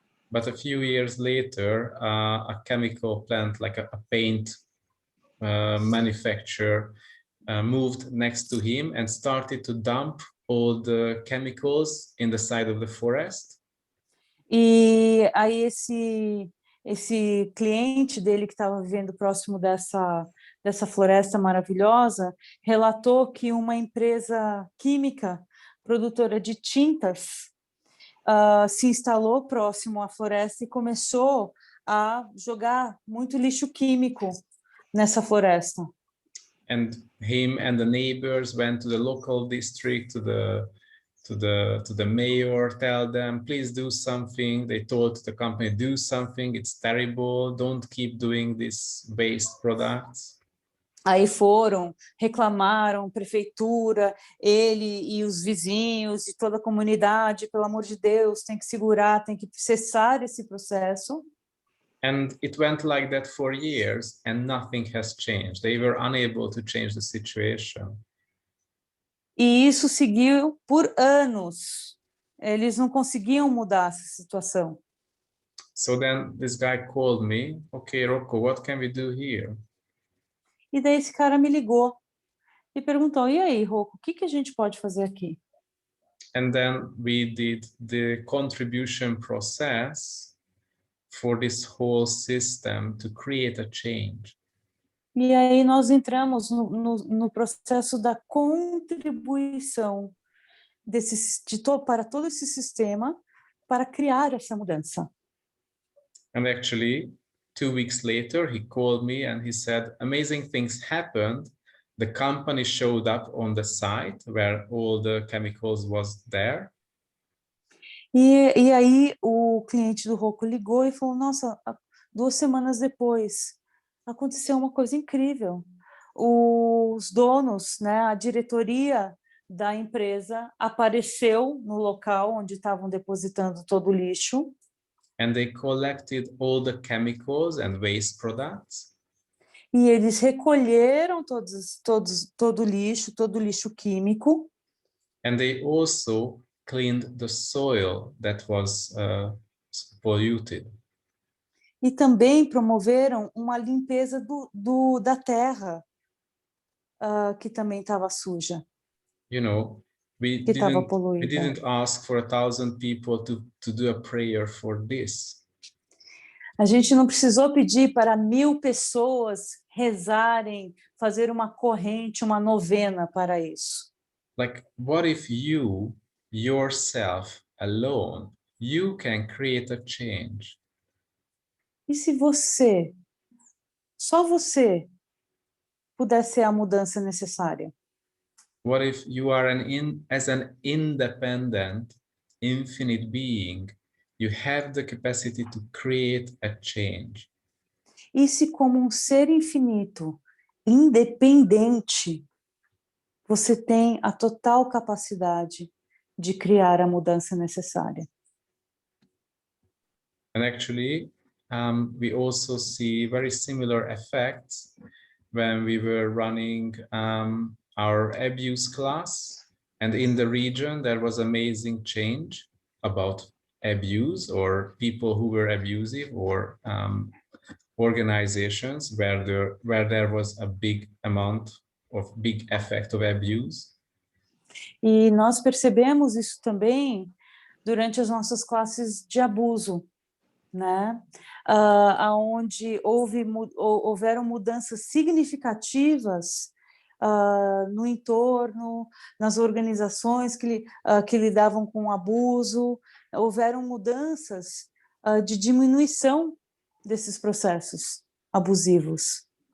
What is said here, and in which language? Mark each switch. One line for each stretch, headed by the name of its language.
English: But a few years later, a chemical plant, like a paint manufacturer, moved next to him and started to dump all the chemicals in the side of the forest.
Portuguese: E aí esse cliente dele que estava vivendo próximo dessa floresta maravilhosa relatou que uma empresa química produtora de tintas se instalou próximo à floresta e começou a jogar muito lixo químico nessa floresta.
English: And him and the neighbors went to the local district, to the mayor, tell them, please do something. They told the company, do something, it's terrible, don't keep doing these waste products.
Portuguese: Aí reclamaram, prefeitura, ele e os vizinhos e toda a comunidade, pelo amor de Deus, tem que segurar, tem que cessar esse processo.
English: And it went like that for years and nothing has changed. They were unable to change the situation.
Portuguese: E isso seguiu por anos. Eles não conseguiam mudar essa situação.
English: So then this guy called me, okay, Rocco, what can we do here?
Portuguese: E daí esse cara me ligou e perguntou, e aí, Rocco, o que a gente pode fazer aqui?
English: And then we did the contribution process for this whole system to create a change.
Portuguese: E aí nós entramos no processo da contribuição para todo esse sistema para criar essa mudança.
English: And actually, 2 weeks later, he called me and he said, amazing things happened. The company showed up on the site where all the chemicals was there.
Portuguese: E aí o cliente do Rocco ligou e falou, nossa, 2 semanas depois, aconteceu uma coisa incrível. Os donos, né, a diretoria da empresa apareceu no local onde estavam depositando todo o lixo.
English: And they collected all the chemicals and waste products.
Portuguese: E eles recolheram todo o lixo químico.
English: And they also cleaned the soil that was polluted.
Portuguese: E também promoveram uma limpeza da terra que também estava suja.
English: You know, we didn't ask for 1,000 people to do a prayer for this.
Portuguese: A gente não precisou pedir para 1.000 pessoas rezarem, fazer uma corrente, uma novena para isso.
English: Like, what if you, yourself, alone, you can create a change?
Portuguese: E se só você, pudesse ser a mudança necessária?
English: What if you are as an independent, infinite being, you have the capacity to create a change?
Portuguese: E se como um ser infinito, independente, você tem a total capacidade de criar a mudança necessária?
English: And actually, we also see very similar effects when we were running our abuse class. And in the region, there was amazing change about abuse or people who were abusive or organizations where there was a big amount of big effect of abuse.
Portuguese: E nós percebemos isso também durante as nossas classes de abuso, né? Aonde houveram mudanças significativas no entorno, nas organizações que lidavam com o abuso, houveram mudanças de diminuição desses processos abusivos.